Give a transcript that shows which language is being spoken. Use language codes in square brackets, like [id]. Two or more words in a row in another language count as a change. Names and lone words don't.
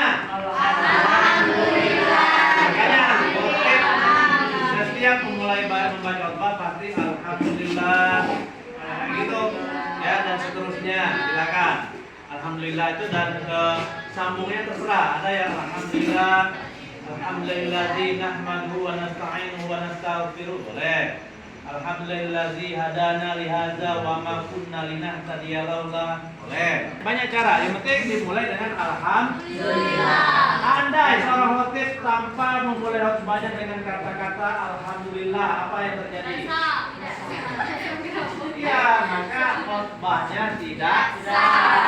[id] Alhamdulillah. Makanya khotib setiap memulai membaca khotbah pasti alhamdulillah. Nah, gitu. Ya, dan seterusnya. Silakan. Alhamdulillah itu dan sambungnya terserah. Ada yang alhamdulillah, [ar] الحمد لله الذي نحمده ونستعينه ونستغفره. Boleh. الحمد لله الذي هدانا لهذا وما كنا لنهتدي لولا. [id] Boleh. Banyak cara. Yang penting dimulai dengan alhamdulillah. Andai seorang khotib tanpa memulai khotbahnya dengan kata-kata alhamdulillah, apa yang terjadi? Iya, maka khotbahnya tidak sah.